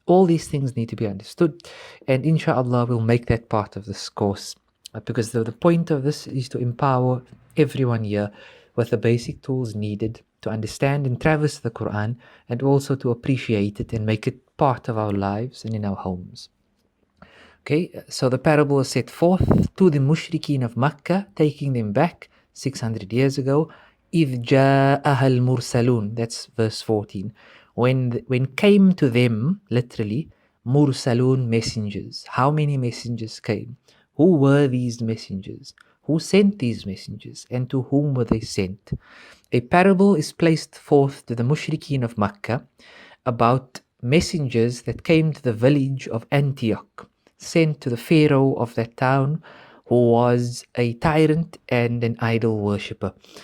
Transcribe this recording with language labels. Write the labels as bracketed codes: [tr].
[en] All these things need to be understood, and inshallah we'll make that part of this course, because the point of this is to empower everyone here with the basic tools needed to understand and traverse the Quran, and also to appreciate it and make it part of our lives and in our homes. Okay, so the parable is set forth to the mushrikeen of Makkah, taking them back 600 years ago. [ar] إِذْ جَاءَهَا الْمُرْسَلُونَ, [en] that's verse 14. When came to them, literally, mursalun, messengers. How many messengers came? Who were these messengers? Who sent these messengers? And to whom were they sent? A parable is placed forth to the mushrikeen of Makkah about messengers that came to the village of Antioch, sent to the pharaoh of that town, who was a tyrant and an idol worshipper.